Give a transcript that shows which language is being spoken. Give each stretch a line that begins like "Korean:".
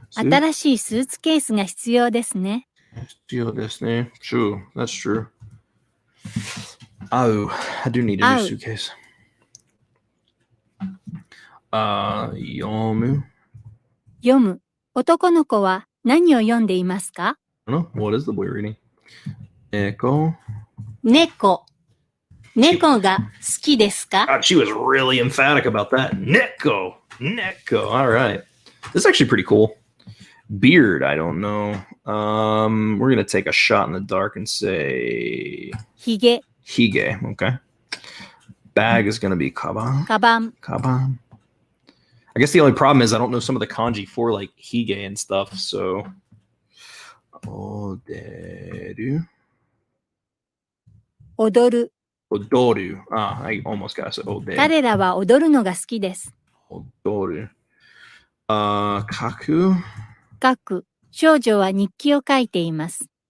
Japanese: 新しいスーツケースが必要ですね。
English: True, that's true. Oh, I do need a new suitcase.
Japanese: Yomu. 読む。男の子は何を読んでいますか？
English: I don't know. What is the boy reading? Echo.
Japanese: 猫。猫が好きですか？
English: God, she was really emphatic about that. Neko. All right. This is actually pretty cool. Beard, I don't know. We're gonna take a shot in the dark and say
Japanese: ひげ。
English: hige. Okay. Bag is gonna be kaban.
Japanese: カバン。 Kaban.
English: I guess the only problem is I don't know some of the kanji for like hige and stuff.
Japanese: So, oderu. 踊る。 Odoru.
English: I almost got to say oderu.
Japanese: 彼らは踊るのが好きです。 Odoru. Kaku. 書く。少女は日記を書いています。